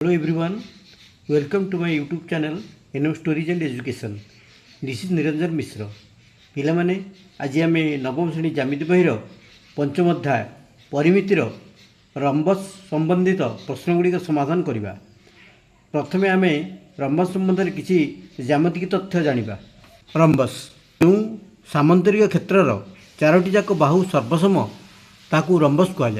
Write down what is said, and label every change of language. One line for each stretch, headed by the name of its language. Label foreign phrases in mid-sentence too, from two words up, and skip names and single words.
English: Hello everyone, welcome to my YouTube channel NM Stories and Education. This is Niranjan Mishra.
Odia: ପିଲାମାନେ ଆଜି ଆମେ ନବମ ଶ୍ରେଣୀ ଜ୍ୟାମିତି ବହିର ପଞ୍ଚମ ଅଧ୍ୟାୟ ପରିମିତିର ରମ୍ବସ୍ ସମ୍ବନ୍ଧିତ ପ୍ରଶ୍ନଗୁଡ଼ିକ ସମାଧାନ କରିବା। ପ୍ରଥମେ ଆମେ ରମ୍ବସ୍ ସମ୍ବନ୍ଧରେ କିଛି ଜ୍ୟାମିତିକ ତଥ୍ୟ ଜାଣିବା। ରମ୍ବସ୍ ଯେଉଁ ସାମନ୍ତରିକ କ୍ଷେତ୍ରର ଚାରୋଟି ଯାକ ବାହୁ ସର୍ବସମ ତାକୁ ରମ୍ବସ୍ କୁହାଯାଏ।